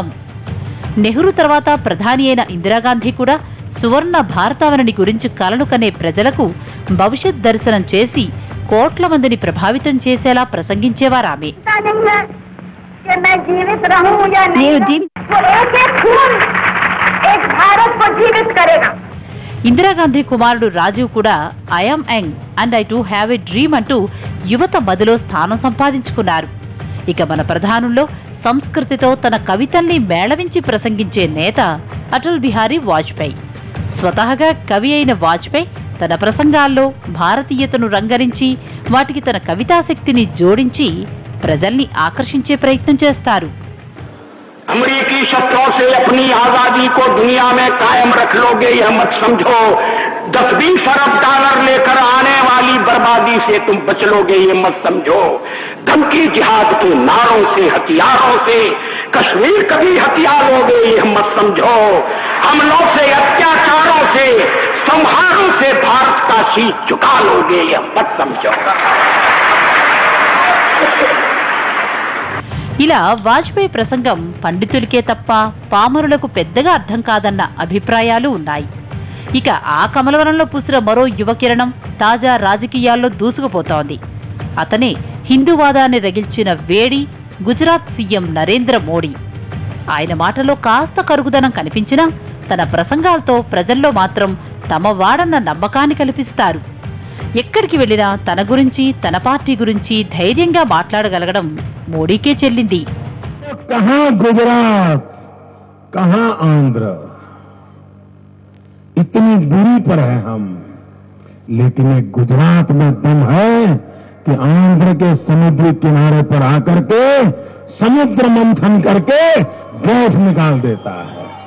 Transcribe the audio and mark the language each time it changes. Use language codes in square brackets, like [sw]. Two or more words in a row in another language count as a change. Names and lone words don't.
[te] నెహ్రూ తర్వాత ప్రధాని అయిన ఇందిరాగాంధీ కూడా సువర్ణ భారతావనిని గురించి కలలు కనే ప్రజలకు భవిష్యత్ దర్శనం చేసి కోట్ల మందిని ప్రభావితం చేసేలా ప్రసంగించేవారామె. ఇందిరాగాంధీ కుమారుడు రాజీవ్ కూడా [en] I'm young and I too have a dream [te] అంటూ యువత మదిలో స్థానం సంపాదించుకున్నారు. ఇక మన ప్రధానుల్లో సంస్కృతితో తన కవితల్ని మేళవించి ప్రసంగించే నేత అటల్ బిహారీ వాజ్పేయి. స్వతహాగా కవి అయిన వాజ్పేయి తన ప్రసంగాల్లో భారతీయతను రంగరించి వాటికి తన కవితాశక్తిని జోడించి ప్రజల్ని ఆకర్షించే ప్రయత్నం చేస్తారు. [hi] अमरीकी शस्त्रों से अपनी आजादी को दुनिया में कायम रख लोगे यह मत समझो, 10-20 अरब डॉलर लेकर आने वाली बर्बादी से तुम बच लोगे ये मत समझो। धमकी जिहाद के नारों से हथियारों से कश्मीर कभी हथिया लोगे यह मत समझो। हमलों से अत्याचारों से संहारों से भारत का शीश झुका लोगे यह मत समझो। [te] ఇలా వాజ్పేయి ప్రసంగం పండితులకే తప్ప పామరులకు పెద్దగా అర్థం కాదన్న అభిప్రాయాలు ఉన్నాయి. ఇక ఆ కమలవరంలో పూసిన మరో యువకిరణం తాజా రాజకీయాల్లో దూసుకుపోతోంది. అతనే హిందూవాదాన్ని రగిల్చిన వేడి గుజరాత్ సీఎం నరేంద్ర మోడీ. ఆయన మాటలో కాస్త కరుగుదనం కనిపించినా తన ప్రసంగాలతో ప్రజల్లో మాత్రం తమ వాడన్న నమ్మకాన్ని కల్పిస్తారు. ఎక్కడికి వెళ్లినా తన గురించి తన పార్టీ గురించి ధైర్యంగా మాట్లాడగలగడం మోడీకే చెల్లింది. [hi] कहां गुजरात कहां आंध्र, इतनी दूरी पर है हम, लेकिन एक गुजरात में दम है कि आंध्र के समुद्री किनारे पर आकर के समुद्र मंथन करके गैस निकाल देता है।